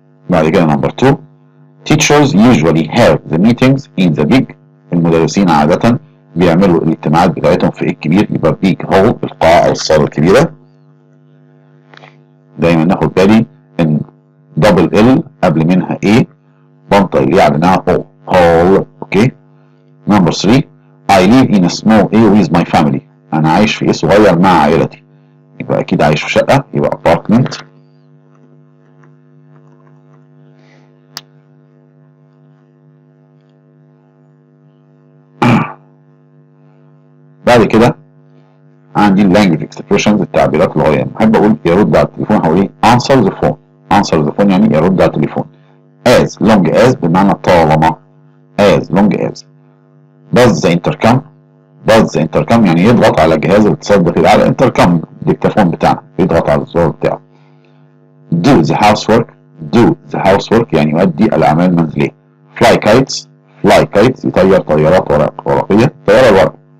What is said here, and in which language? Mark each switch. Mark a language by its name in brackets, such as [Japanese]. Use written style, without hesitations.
[Arabic] بعد كده [English] number 2 teachers usually have the meetings in the big. [Arabic] المدرسين عادة بيعملوا الاجتماعات بتاعتهم في الكبير، يبقى big hall القاعة أو الصالة الكبيرة. دايما ناخد بالي إن دبل ال قبل منها بنطق اللي عليها hall. اوكي. [English] number 3 I live in a small with my family. [Arabic] أنا عايش في صغير مع عائلتي، يبقى أكيد عايش في شقة، يبقى apartment. بعد كده عندي اللانجوج اكسبريشنز التعبيرات اللغويه. بحب اقول يرد على التليفون هقول [English] answer the phone [Arabic] يعني يرد على التليفون. [English] as long as [Arabic] بمعنى طالما. [English] as long as does the intercom [Arabic] يعني يضغط على جهاز الاتصال الداخلي على الانتركم الديكتافون بتاعنا، يضغط على الزرار بتاعه. [English] do the housework [Arabic] يعني يؤدي الاعمال المنزليه. [English] fly kites [Arabic] يطير طيارات ورقيه، طياره الورق.